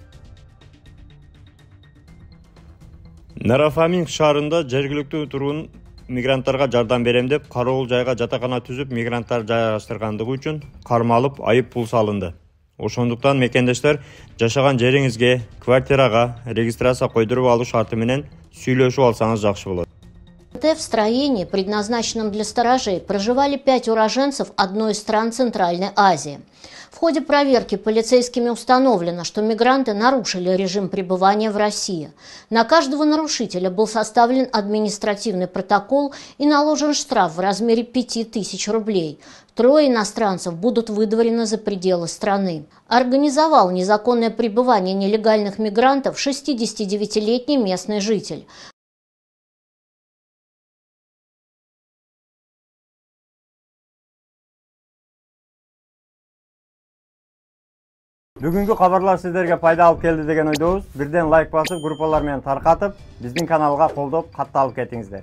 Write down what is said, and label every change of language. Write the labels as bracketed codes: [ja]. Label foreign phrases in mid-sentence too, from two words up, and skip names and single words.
[ky] Нарафаминск шаарында жергиликтүү тургун мигранттарга жардам берем деп кароол жайга жатакана түзүп мигранттар жайгаштыргандыгы үчүн кармалып айып пул салынды. Ошондуктан мекендештер жашаган жериңизге, квартирага регистрация койдуруп алуу шарты менен сүйлөшүп алсаңыз жакшы болот. [ru] КПП в строении, предназначенном для сторожей, проживали 5 уроженцев одной из стран Центральной Азии. В ходе проверки полицейскими установлено, что мигранты нарушили режим пребывания в России. На каждого нарушителя был составлен административный протокол и наложен штраф в размере 5000 рублей. 3 иностранцев будут выдворены за пределы страны. Организовал незаконное пребывание нелегальных мигрантов 69-летний местный житель. [ky] Бүгүнкү кабарлар сиздерге пайда алып келди деген ойдобуз. Бирден лайк басып, группалар менен таркатып, биздин каналга колдоп, катталып кетиңиздер.